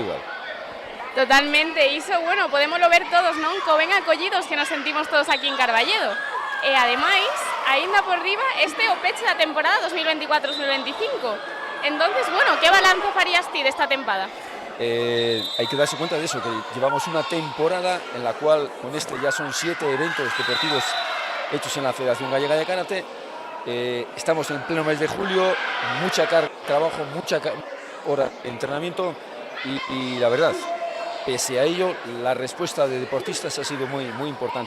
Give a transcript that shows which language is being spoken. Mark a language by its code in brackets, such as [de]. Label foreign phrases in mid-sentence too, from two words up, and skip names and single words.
[gl] Totalmente, iso, bueno, podémoslo ver todos, non? Co ben acollidos que nos sentimos todos aquí en Carballedo. E, ademais, aínda por riba, este é o peche da temporada 2024-2025. Entonces, bueno, que balance farías ti desta tempada? [es] Hay que darse cuenta de eso, que llevamos una temporada en la cual con este ya son 7 eventos deportivos hechos en la Federación Gallega de Karate. Estamos en pleno mes de julio, mucha carga de trabajo, mucha hora de entrenamiento y la verdad, pese a ello, la respuesta de deportistas ha sido muy importante.